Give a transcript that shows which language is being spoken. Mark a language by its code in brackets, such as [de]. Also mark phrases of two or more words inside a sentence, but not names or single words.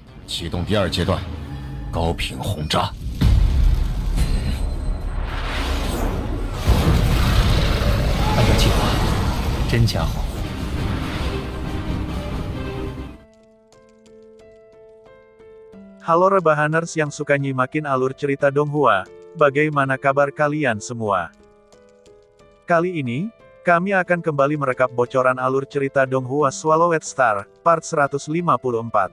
[zh] 启动第二阶段，高频轰炸。按照计划，真家伙。 [id] Halo Rebahaners yang suka nyimakin alur cerita Donghua, bagaimana kabar kalian semua? Kali ini, kami akan kembali merekap bocoran alur cerita Donghua Swallowed Star, part 154.